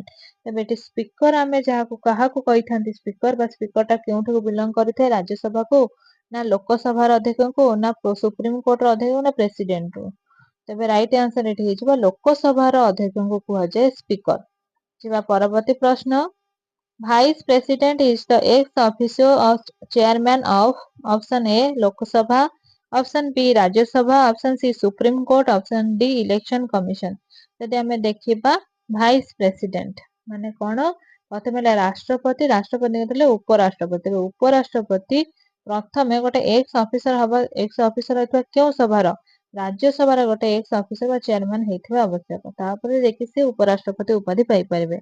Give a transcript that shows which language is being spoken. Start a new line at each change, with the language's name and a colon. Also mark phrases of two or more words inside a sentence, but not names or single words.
Odia: ତେବେ ଏଠି ସ୍ପିକର ଆମେ କାହାକୁ କହିଥାନ୍ତି? ସ୍ପିକର ବା ସ୍ପିକରଟା କେଉଁଠାକୁ ବିଲଙ୍ଗ କରିଥାଏ? ରାଜ୍ୟସଭାକୁ ନା ଲୋକସଭାର ଅଧ୍ୟକ୍ଷଙ୍କୁ ନା ସୁପ୍ରିମକୋର୍ଟର ଅଧ୍ୟକ୍ଷଙ୍କୁ ନା ପ୍ରେସିଡେଣ୍ଟକୁ? ତେବେ
English: right answer
Odia: ଏଠି ହେଇଯିବ ଲୋକସଭାର ଅଧ୍ୟକ୍ଷଙ୍କୁ କୁହାଯାଏ ସ୍ପିକର। ଯିବା ପରବର୍ତ୍ତୀ ପ୍ରଶ୍ନ,
English: Vice President is the ex-officio of chairman of option A Lok Sabha, option B Rajya Sabha, option C Supreme Court, option D Election Commission।
Odia: ଯଦି ଆମେ ଦେଖିବା
English: vice president
Odia: ମାନେ କଣ ପ୍ରଥମେ ହେଲା ରାଷ୍ଟ୍ରପତି ରାଷ୍ଟ୍ରପତି ହେଲେ ଉପରାଷ୍ଟ୍ରପତି ଉପରାଷ୍ଟ୍ରପତି ପ୍ରଥମେ ଗୋଟେ
English: ex officer
Odia: ହବା
English: ex officer
Odia: ହେଇଥିବା କେଉଁ ସଭାର ରାଜ୍ୟସଭାର ଗୋଟେ
English: ex officer
Odia: ବା ଚେୟାରମ୍ୟାନ ହେଇଥିବା ଆବଶ୍ୟକ ତାପରେ ଯାଇକି ସେ ଉପରାଷ୍ଟ୍ରପତି ଉପାଧି ପାଇପାରିବେ।